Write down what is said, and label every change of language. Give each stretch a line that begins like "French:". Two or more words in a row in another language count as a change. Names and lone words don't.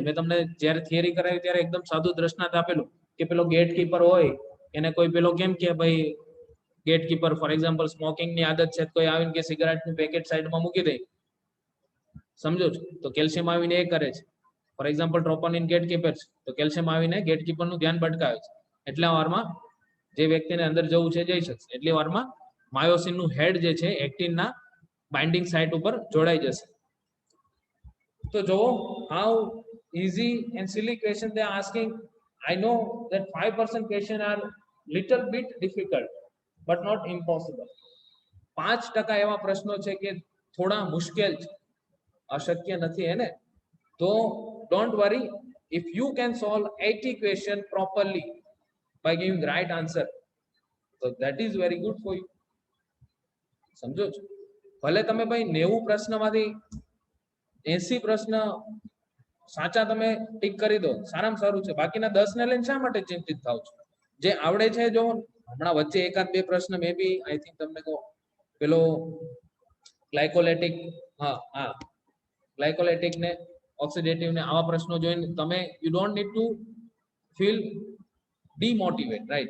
Gujarati: મેં તમને જ્યારે થિયરી કરાવી ત્યારે એકદમ સાદું દ્રષ્ટાંત આપેલું કે પેલો ગેટકીપર હોય એને કોઈ પેલો કેમ કે ભાઈ ગેટકીપર
English: for example
Gujarati: સ્મોકિંગ ની આદત છે, કોઈ આવીને કે સિગારેટ નું પેકેટ સાઈડમાં મૂકી દે, સમજો છો, તો કેલ્શિયમ આવીને એ કરે છે.
English: for example
Gujarati: ટ્રોપોનિન ગેટકીપર છે, તો કેલ્શિયમ આવીને ગેટકીપર નું ધ્યાન ભટકાવે છે. એટલા વારમાં જે વ્યક્તિને અંદર જવું છે જઈ શકશે. એટલી વારમાં માયોસિન નું હેડ જે છે એક્ટિન ના બાઇન્ડિંગ સાઇટ ઉપર જોડાઈ જશે. તો જો
English: how easy and silly question they are asking. I know that 5% question are little bit difficult but not impossible.
Gujarati: 5% એવા પ્રશ્નો છે કે થોડા મુશ્કેલ છે, અશક્ય નથી હે ને.
English: તો don't worry, if you can solve 80 question properly by giving right answer, so that is very good for you.
Gujarati: સમજો છો, ભલે તમે ભાઈ 90 પ્રશ્નમાંથી 80 પ્રશ્ન સાચા તમે ટીક કરી દો, સારામાં સારું છે. બાકીના 10 ને લઈને શા માટે ચિંતિત થાવ છો? જે આવડે છે, જો હમણાં વચ્ચે એકાદ બે પ્રશ્ન
English: may be I think
Gujarati: તમને કહો પેલો ગ્લાયકોલેટિક ગ્લાયકોલેટિક ને ઓક્સિડેટિવ ને આવા પ્રશ્નો જોઈને તમે
English: you don't need to feel demotivate,
Gujarati: રાઈટ?